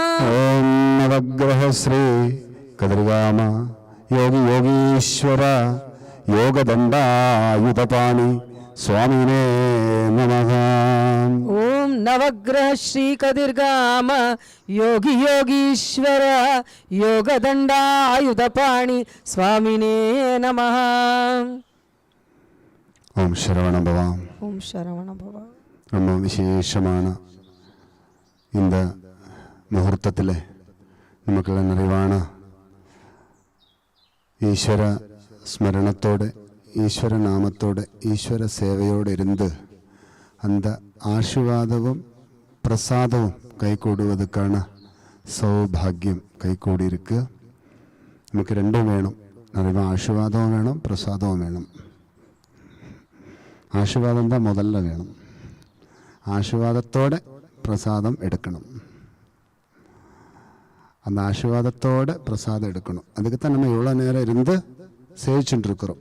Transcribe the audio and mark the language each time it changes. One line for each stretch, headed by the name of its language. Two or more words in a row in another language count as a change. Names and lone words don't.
Sanskrit: ओम नवग्रह श्री कथिर्गाम योगी योगीश्वर योगदण्डायुधपाणि स्वामिने नमः। ओम नवग्रह श्री कथिर्गाम योगी योगीश्वर योगदण्डायुधपाणि स्वामिने नमः। ओम शरवण भव। ओम शरवण भव.
Tamil: ரொம்ப விசேஷமான இந்த முகூர்த்தத்தில் நமக்கெல்லாம் நிறைவான
Malayalam: ഈശ്വര സ്മരണത്തോടെ ഈശ്വര നാമത്തോടെ ഈശ്വര സേവയോടെ ഇരുന്ന്
Tamil: அந்த ஆசீர்வாதமும் பிரசாதமும் கைகூடுவதற்கான சௌபாகியம் கைகூடியிருக்கு.
Malayalam: നമുക്ക് രണ്ടും വേണം.
Tamil: நிறைய ஆசீர்வாதமும் வேணும், பிரசாதமும் வேணும். ஆசீர்வாதம் தான் முதல்ல வேணும். ஆசீர்வாதத்தோടെ பிரசாதம் எடுக்கணும். அந்த ஆசீர்வாதத்தோட பிரசாதம் எடுக்கணும். அதுக்கு தான் நம்ம இவ்வளோ நேரம் இருந்து சேவிச்சுட்டு இருக்கிறோம்.